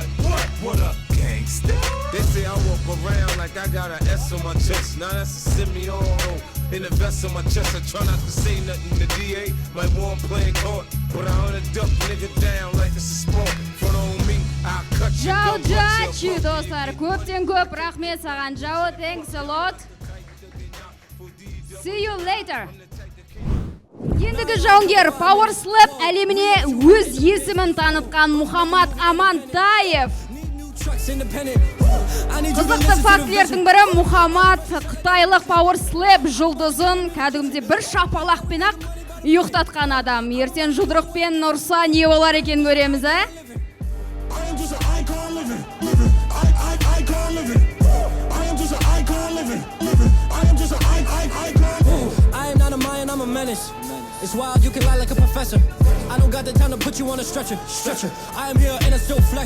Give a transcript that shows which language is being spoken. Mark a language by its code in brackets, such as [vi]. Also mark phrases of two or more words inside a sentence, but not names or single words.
[en] What up, gangsta? They say I walk around like I got an S on my chest. Now that's a semi-auto. In the vest on my chest, I try not to say nothing. The DA might want playing court, but I hunt a duck nigga down like it's a sport. Front on me, I'll cut you down. [kk] Жау достар, көптен көп рахмет саған Жау, [en] thanks a lot. See you later. [kk] Ендігі жауынгер Power Slap әлеміне өз есімін танытқан Мұхаммад Амантаев. Қызықты фактілердің бірі Мұхаммад қытайлық Power Slap жұлдызын кәдімде бір шапалақпен ақ ұйықтатқан адам. Ертең жұдырықпен ұрса не болар екен көреміз, ә? [en] I am not a Mayan, I'm a menace. It's wild, you can lie like a professor. I don't got the time to put you on a stretcher. I am here and I still flex.